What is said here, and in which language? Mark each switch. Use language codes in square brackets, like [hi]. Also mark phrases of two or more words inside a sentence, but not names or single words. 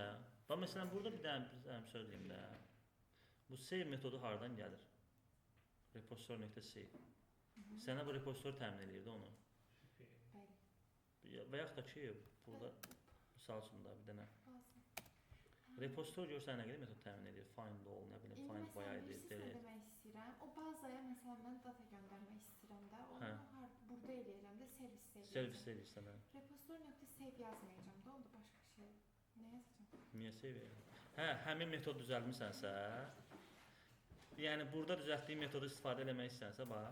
[az] Bax, məsələn, burada bir dənə söyləyim də. Bu save metodu haradan gəlir? Repository.save. Sənə bu repository təmin edirdi onu. Bəli. Və yaxud da ki, burada misal üçün də bir dənə Baza. repository görsən nə qədər metod təmin edir? [en] Find all, [az] nə bilim, [en] find by ID, [az] Məsələn, delete. demək istəyirəm. O bazaya məsələn mən data göndərmək istəyirəm də, onu burada eləyirəm də, servisdə eləyirəm. Servisdə edirsən, hə. Repository.save yazmayacağam da, onda başqa şey. Nə yazacağam? Niyə save edir? Hə, həmin metod düzəltmisənsə, yəni burada düzəltdiyin metodu istifadə eləmək istəyirsə, bax.